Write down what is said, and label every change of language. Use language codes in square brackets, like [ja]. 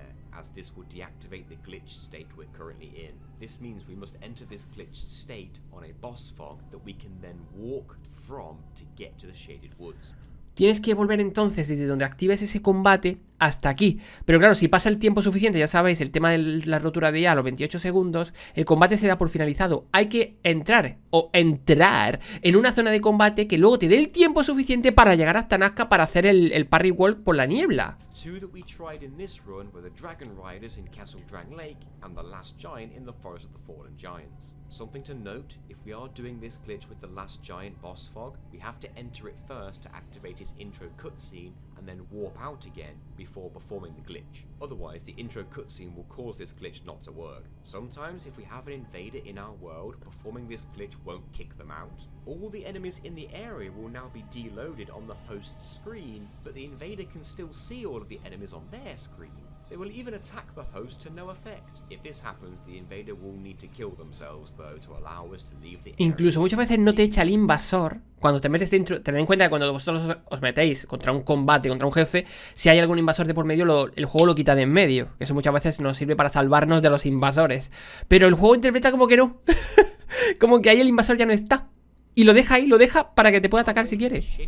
[en] As this will deactivate the glitched state we're currently in. This means we must enter this glitched glitched state on a boss fog that we can then walk from to get to the Shaded Woods. [es] Tienes que volver entonces desde donde actives ese combate hasta aquí. Pero claro, si pasa el tiempo suficiente, ya sabéis, el tema de la rotura de IA a los 28 segundos, el combate se da por finalizado. Hay que entrar en una zona de combate que luego te dé el tiempo suficiente para llegar hasta Nazca para hacer el parry walk por la niebla. [en] Two that we tried in this run were the Dragon Riders in Castle Drang Lake and the Last Giant in the Forest of the Fallen Giants. Something to note, if we are doing this glitch with the Last Giant boss fog, we have to enter it first to activate his intro cutscene and then warp out again before performing the glitch. Otherwise, the intro cutscene will cause this glitch not to work. Sometimes, if we have an invader in our world, performing this glitch won't kick them out. All the enemies in the area will now be deloaded on the host's screen, but the invader can still see all of the enemies on their screen. They will even attack the host to no effect. If this happens, the invader will need to kill themselves, though, to allow us to leave the area. [es] Incluso muchas veces no te echa el invasor cuando te metes dentro. Tened en cuenta que cuando vosotros os metéis contra un combate, contra un jefe, si hay algún invasor de por medio, el juego lo quita de en medio. Que eso muchas veces nos sirve para salvarnos de los invasores. Pero el juego interpreta como que no. Como que ahí el invasor ya no está. Y lo deja ahí, lo deja para que te pueda atacar si quiere.